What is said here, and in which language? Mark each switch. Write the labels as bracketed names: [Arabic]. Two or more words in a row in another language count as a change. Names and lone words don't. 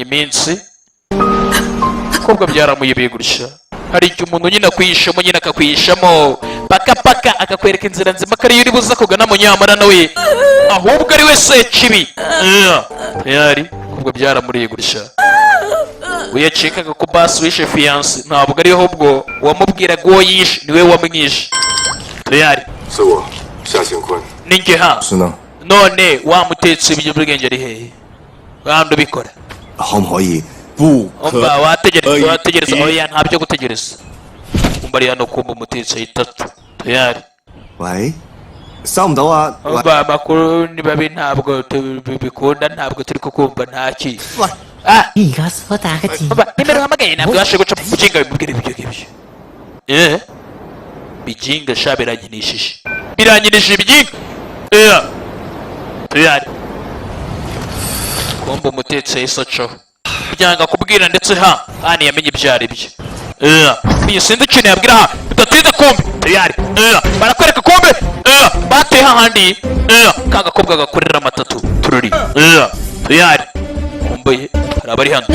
[Kinyarwanda] iminsi ubwo byaramuyobeye gurisha hari igihe umuntu nyine akwihishamo nyine akakwihishamo paka akakwereka inzira nzima ko ariyo uri buza kugana mu nyamara nawe ahubwo ari we sekibi tayari ubwo byaramuriye gurisha uyacikaga ko basi wishe fiyanse ntabwo ariyo ahubwo wamubwiraga uwo yishe niwe wamwishe tayari [Cantonese] 是我夏乾坤。 [Kinyarwanda] ninjye ha [Cantonese] 是呢， [Kinyarwanda] none wamutetsi ibiyobyabwenge ari hehe kandi ubikora [Cantonese] 可唔可以不可 [Kinyarwanda] umva wategereza oya nta byo gutegereza umva ari hano kumva umutetsi itatu tayari [Cantonese] 喂，收唔到啊？喂 [Kinyarwanda] umva amakuru ni babi ntabwo tubikunda ntabwo turi kukumva ntaki [Cantonese] 喂，而家所打嘅字， [Kinyarwanda] umva nimero uhamagaye ntabwo yabashe guca mu bijinga bimubwira ibyo ngibyo bijinga sha biranginishije ibijinga tayari kumva umutetsi yahise acaho byanga kubwira ndetse hano yamenye ibyo ari byo iyi sinzi ikintu yabwira bidatinze kumbe tayari barakwereka kumbe bateye hahandi ka gakobwa gakorera amatatu tururi tayari kumbuye hari abari hano